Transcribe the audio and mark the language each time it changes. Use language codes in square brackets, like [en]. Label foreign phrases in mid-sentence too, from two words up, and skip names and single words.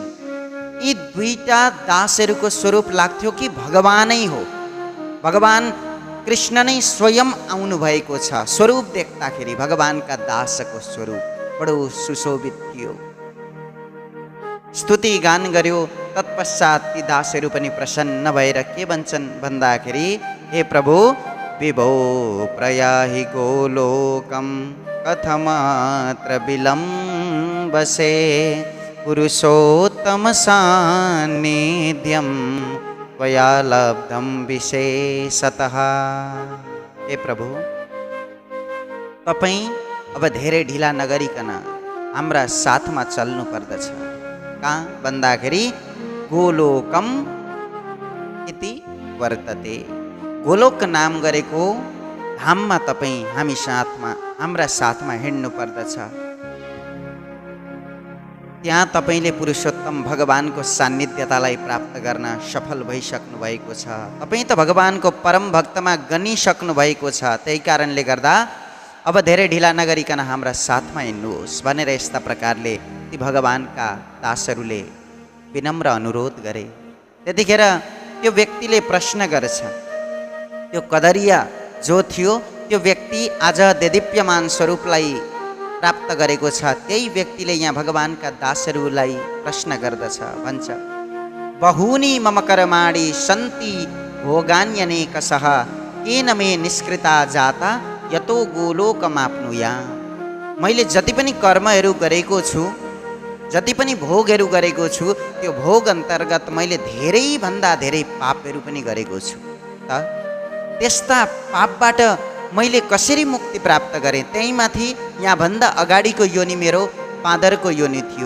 [ne] यी 2टा दासहरूको स्वरूप लाग्थ्यो कि भगवानै हो, भगवान कृष्ण नै स्वयं आउनु भएको छ। स्वरूप देख्दाखेरि भगवानका दासको स्वरूप बडो सुशोभित थियो। स्तुति गान गर्यो। तत्पश्चात ती दासहरू पनि प्रसन्न भएर के भन्छन् भन्दाखेरि, हे प्रभु, [sa] विभो प्रयाहि गोलोकम कथमात्र विलम्बसे पुरुषोत्तम सान्निध्यम त्वया लब्धम विशेषतः। [ne] हे प्रभु, तपाईं अब धेरै ढिला नगरिकन हाम्रा साथमा चल्नु पर्दछ। कहाँ भन्दाखेरि [sa] गोलोकम इति वर्तते। [ne] गोलोक नाम गरेको धाममा तपाईं हाम्रा साथमा हिँड्नु पर्दछ। त्यहाँ तपाईले पुरुषोत्तम भगवानको सान्निध्यतालाई प्राप्त गर्न सफल भइसक्नु भएको छ। तपाईं त भगवानको परम भक्तमा गनिसक्नु भएको छ। त्यही कारणले गर्दा अब धेरै ढिला नगरिकन हाम्रा साथमा हिँड्नुहोस् भनेर यस्ता प्रकारले ती भगवानका दासहरूले विनम्र अनुरोध गरे। त्यतिखेर त्यो व्यक्तिले प्रश्न गर्छ। त्यो कदरिया जो थियो त्यो व्यक्ति आज देदीप्यमान स्वरूपलाई प्राप्त गरेको छ। त्यही व्यक्तिले यहाँ भगवानका दासहरूलाई प्रश्न गर्दछ, भन्छ, [sa] बहूनि मम कर्माणि सन्ति भोगान्यनेकशः केन मे निष्कृता जाता यतो गोलोकमाप्नुया। [ne] मैले जति पनि कर्महरू गरेको छु, जति पनि भोगहरू गरेको छु, त्यो भोग अन्तर्गत मैले धेरैभन्दा धेरै पापहरू पनि गरेको छु। त त्यस्ता पापबाट मैले कसरी मुक्ति प्राप्त गरेँ? त्यही माथि यहाँभन्दा अगाडिको योनि मेरो बाँदरको योनि थियो।